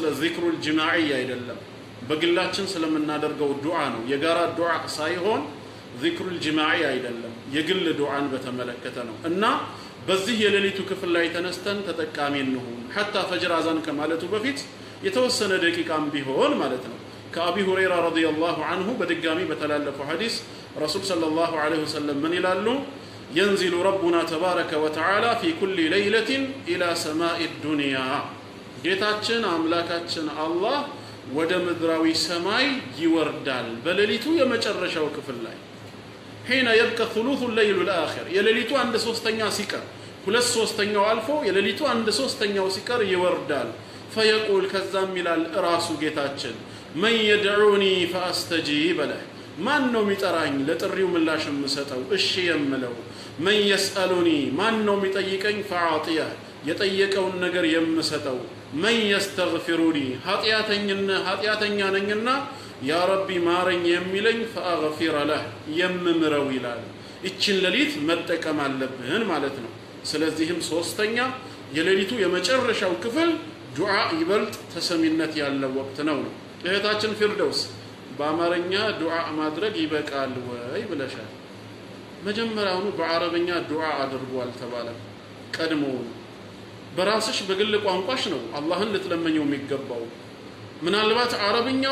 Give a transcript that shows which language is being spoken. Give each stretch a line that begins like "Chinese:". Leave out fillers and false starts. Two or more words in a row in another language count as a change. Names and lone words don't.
Arabic: الذكر الجماعي
Amharic: አይደለም፣ በግላችን ስለምናደርገው ዱዓ ነው። የጋራ ዱዓ ሳይሆን
Arabic: الذكر الجماعي
Amharic: አይደለም፣ የግል ዱዓን በተመለከተ ነው። እና በዚህ የሌሊቱ ክፍል ላይ ተነስተን ተጠቃሚ እንሁን።
Arabic: حتى الفجر
Amharic: አዛን ከማለቱ በፊት የተወሰነ ደቂቃም ቢሆን ማለት ነው። ከአቢ ሁረይራ
Arabic: رضي الله عنه
Amharic: በድጋሚ በተላለፈው ሐዲስ ረሱል
Arabic: صلى الله عليه وسلم
Amharic: ምን ይላሉ?
Arabic: ينزل ربنا تبارك وتعالى في كل ليلة إلى سماء الدنيا
Amharic: ጌታችን አምላካችን አላህ ወደ ምድራዊ ሰማይ ይወርዳል በሌሊቱ የመጨረሻው ክፍል ላይ
Arabic: حين يبقى ثلث الليل الآخر
Amharic: የሌሊቱ 1/3 ሲቀር 2/3 አልፎ የሌሊቱ 1/3 ሲቀር ይወርዳል። فيقول ከዛም ይላል ራሱ ጌታችን
Arabic: من يدعوني فأستجيب له
Amharic: ማን ነው የሚጠራኝ ለጥሪው ምላሽ የምሰጠው እሺ የምለው?
Arabic: من يسألني
Amharic: ማን ነው የሚጠይቀኝ فأعطيه የጠየቀውን ነገር የምሰጠው?
Arabic: من يستغفرني
Amharic: ኃጢአተኛ ነኝና
Arabic: يا ربي
Amharic: ማረኝ የሚለኝ
Arabic: فأغفر له
Amharic: የምምረው ይላል። እቺን ሌሊት መጠቀም አለብን ማለት ነው። ስለዚህም ሶስተኛ የሌሊቱ የመጨረሻው ክፍል ዱዓ ይበልጥ ተሰሚነት ያለው ወቅት ነው። እህታችን ፊርደውስ በአማርኛ ዱዓ ማድረግ ይበቃል ወይ ብለሻል። መጀመሪያውኑ በአረብኛ ዱዓ አድርጉ አልተባለም። ቀድሞ በራስሽ በግል ቋንቋሽ ነው አላህን ልትለመኘው የሚገባው። ምናልባት አረብኛው